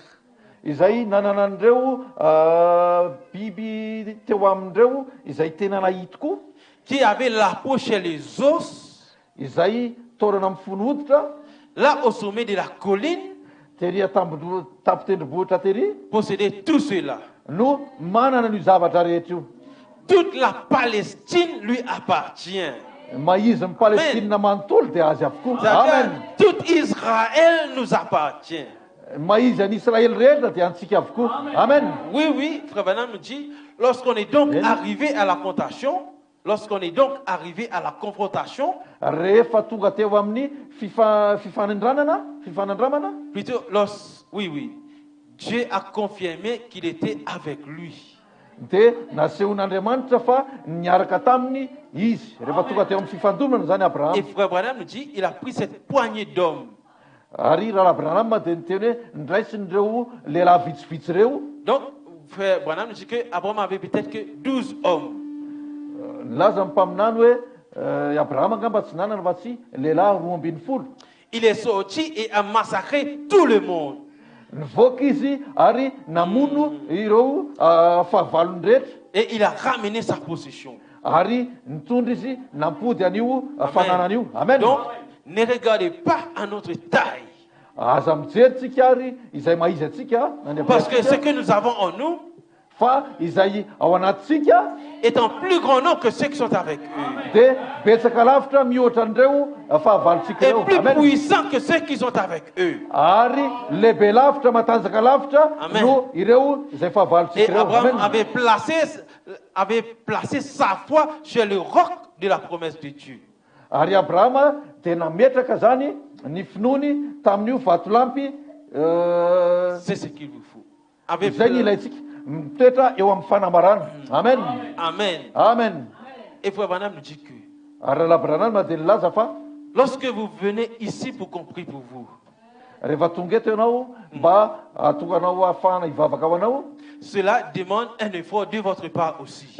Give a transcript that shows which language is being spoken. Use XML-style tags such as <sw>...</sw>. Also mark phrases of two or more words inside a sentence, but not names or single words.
<mg>izay nanana an'ireo biby teo amindreo izay tena nahity koa,</mg> <fr>qui avait la peau chez les os,</fr> <mg>izay taorana amin'ny fony hoditra</mg> <fr>là au sommet de la colline,</fr> <mg>tery tapitendrimbohitra tery</mg> <fr>posséder tout cela.</fr> <mg>no manana ny zavatra rehetra io.</mg> <fr>Toute la Palestine lui appartient.</fr> <mg>Maizy ny Palestina manontolo dia azy avokoa. Amen.</mg> <fr>Tout Israël nous appartient.</fr> <mg>Maizy an Israël rehetra dia antsika avokoa. Amen.</mg> <fr>Oui, oui, Frère Branham nous dit, lorsqu'on est donc arrivé à la confrontation,</fr> <mg>rehefa tonga teo amin'ny fifanandramana,</mg> <fr>plutôt oui, Dieu a confirmé qu'il était avec lui.</fr> <mg>Dia nasehon'Andriamanitra fa niaraka taminy izy rehefa tonga teo amin'ny fifandomana zany Abraham.</mg> <fr>Et Frère Branham nous dit, il a pris cette poignée d'hommes.</fr> <mg>Ary raha Abraham dia niteny hoe ndraisin'ireo lehilahy vitsivitsy reo.</mg> <fr>Donc Frère Branham nous dit que Abraham avait peut-être que 12 hommes.</fr> <mg>Laza mpaminany hoe Abraham angamba tsy nanana fa tsy lehilahy 12.</mg> <fr>Il est sorti et a massacré tout le monde.</fr> <mg>Nivoaka izy ary namono ireo fahavalony rehetra.</mg> <fr>Et il a ramené sa possession.</fr> <mg>Ary nitondra izy nampody an'io fananan'io. Amen.</mg> <fr>Donc ne regardez pas à notre taille.</fr> <mg>Aza mijery tsika ary izay maizy atsika.</mg> <fr>Parce que ce que nous avons en nous</fr> <mg>fa izay ao anatsika</mg> <fr>est en plus grand nombre que ceux qui sont avec eux.</fr> <mg>Dia betsaka lavitra mihoatra an'ireo fahavalontsika</mg> <fr>Et</fr> <mg>reo.</mg> <fr>plus puissant que ceux qui sont avec eux.</fr> <mg>Ary lehibe lavitra matanjaka lavitra no ireo izay</mg> <fr>Et</fr> <mg>fahavalontsika reo.</mg> <fr>Abraham avait placé sa foi sur le roc de la promesse de Dieu.</fr> <mg>Ary Abrahama dia nametraka zany ny finoany tamin'io vatolampy</mg> <fr>C'est ce qu'il vous faut.</fr> <mg>zay ny ilaitsika mitoetra eo amin'ny fanambarana. Amen. Amen. Amen.</mg> <fr>Et Frère Branham nous dit que</fr> <mg>ary Abrahama dia nilaza fa</mg> <fr>lorsque vous venez ici pour qu'on prie pour vous,</fr> <mg>rehefa tonga eto ianao mba atonga anao ahafahana hivavaka ao anao,</mg> <fr>cela demande un effort de votre part aussi.</fr>